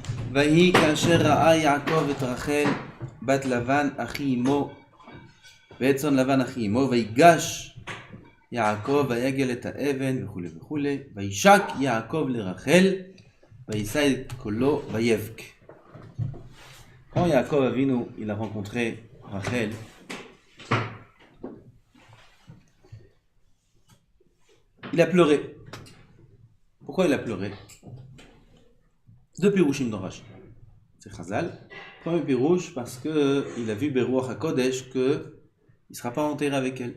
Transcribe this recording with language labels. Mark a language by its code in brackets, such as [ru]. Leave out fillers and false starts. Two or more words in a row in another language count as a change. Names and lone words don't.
[he] ויהי כאשר ראה יעקב את רחל בת לבן אחי אמו ואת צאן לבן אחי אמו, ויגש יעקב ויגל את האבן וכו' וכו', וישק יעקב לרחל ויישא את קולו ויבק. [fr] Quand Yaakov Avinu il a rencontré Rachel, il a pleuré. Pourquoi il a pleuré? Deux pirouchim dans Rashi. C'est Chazal. Premier pirouche parce qu'il a vu [he] ברוח הקודש [fr] qu'il ne sera pas enterré avec elle.